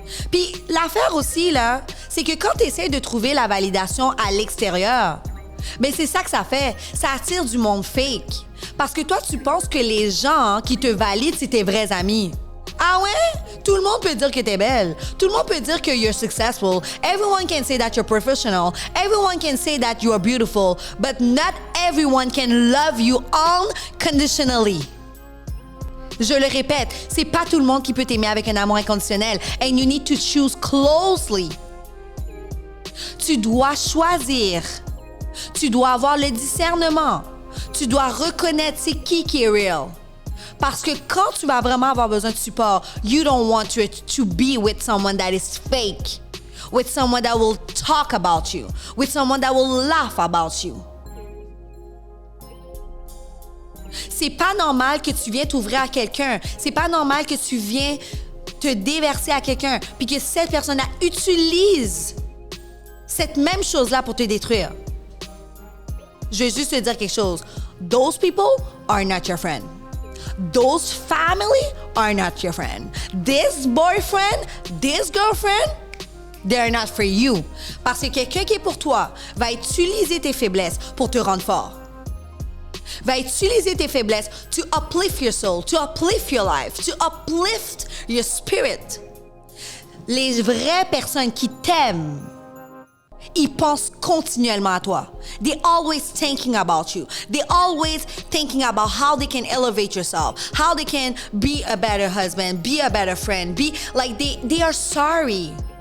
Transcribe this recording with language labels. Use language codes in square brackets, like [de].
[fr] Puis l'affaire aussi, là, c'est que quand tu essaies de trouver la validation à l'extérieur, ben c'est ça que ça fait. Ça attire du monde fake. Parce que toi, tu penses que les gens qui te valident, c'est tes vrais amis. Ah ouais? Tout le monde peut dire que t'es belle. Tout le monde peut dire que [en] you're successful. Everyone can say that you're professional. Everyone can say that you are beautiful. But not everyone can love you unconditionally. [fr] Je le répète, c'est pas tout le monde qui peut t'aimer avec un amour inconditionnel. [en] And you need to choose closely. [fr] Tu dois choisir. Tu dois avoir le discernement. Tu dois reconnaître c'est qui est real. Parce que quand tu vas vraiment avoir besoin de support, [en] you don't want to be with someone that is fake. With someone that will talk about you. With someone that will laugh about you. [fr] C'est pas normal que tu viens t'ouvrir à quelqu'un. C'est pas normal que tu viens te déverser à quelqu'un puis que cette personne-là utilise cette même chose-là pour te détruire. Je vais juste te dire quelque chose. [en] Those people are not your friend. Those family are not your friend. This boyfriend, this girlfriend, they're not for you. [fr] Parce que quelqu'un qui est pour toi va utiliser tes faiblesses pour te rendre fort. Va utiliser tes faiblesses [en] to uplift your soul, to uplift your life, to uplift your spirit. [fr] Les vraies personnes qui t'aiment, ils pensent continuellement à toi. [en] They're always thinking about you. They're always thinking about how they can elevate yourself, how they can be a better husband, be a better friend, be like they are sorry.